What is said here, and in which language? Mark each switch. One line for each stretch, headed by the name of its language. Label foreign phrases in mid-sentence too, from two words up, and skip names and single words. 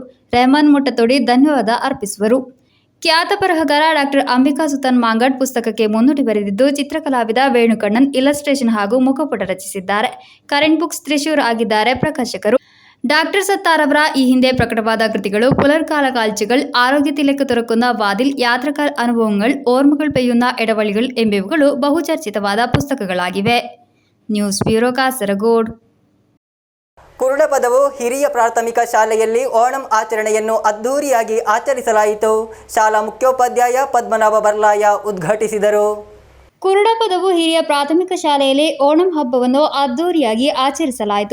Kannada: ರೆಹಮಾನ್ ಮುಟ್ಟತೊಡಿ ಧನ್ಯವಾದ ಅರ್ಪಿಸುವರು. ಖ್ಯಾತ ಬರಹಗಾರ ಡಾಕ್ಟರ್ ಅಂಬಿಕಾ ಸುತನ್ ಮಾಂಗಡ್ ಪುಸ್ತಕಕ್ಕೆ ಮುನ್ನುಡಿ ಬರೆದಿದ್ದು, ಚಿತ್ರಕಲಾವಿದ ವೇಣುಕಣ್ಣನ್ ಇಲಸ್ಟ್ರೇಷನ್ ಹಾಗೂ ಮುಖಪುಟ ರಚಿಸಿದ್ದಾರೆ. ಕರೆಂಟ್ ಬುಕ್ಸ್ ತ್ರಿಶೂರ್ ಆಗಿದ್ದಾರೆ ಪ್ರಕಾಶಕರು. ಡಾಕ್ಟರ್ ಸತ್ತಾರ್ ಅವರ ಈ ಹಿಂದೆ ಪ್ರಕಟವಾದ ಕೃತಿಗಳು പുലർകാല കാഴ്ചകൾ, ആരോഗ്യത്തിലേക്ക് തുറക്കുന്ന വാതിൽ, യാത്രക്കാർ അനുഭവങ്ങൾ, ഓർമ്മകൾ പെയ്യുന്ന ഇടവഴികൾ ಎಂಬಿವುಗಳು ಬಹುಚರ್ಚಿತವಾದ ಪುಸ್ತಕಗಳಾಗಿವೆ. ನ್ಯೂಸ್ ಬ್ಯೂರೋ, ಕಾಸರಗೋಡು. ಕುರುಡಪದವು ಹಿರಿಯ ಪ್ರಾಥಮಿಕ ಶಾಲೆಯಲ್ಲಿ ಓಣಂ ಆಚರಣೆಯನ್ನು ಅದ್ಧೂರಿಯಾಗಿ ಆಚರಿಸಲಾಯಿತು. ಶಾಲಾ ಮುಖ್ಯೋಪಾಧ್ಯಾಯ ಪದ್ಮನಾಭ ಬರ್ಲಾಯ ಉದ್ಘಾಟಿಸಿದರು. ಕುರುಡಪದವು ಹಿರಿಯ ಪ್ರಾಥಮಿಕ ಶಾಲೆಯಲ್ಲಿ ಓಣಂ ಹಬ್ಬವನ್ನು ಅದ್ದೂರಿಯಾಗಿ ಆಚರಿಸಲಾಯಿತು.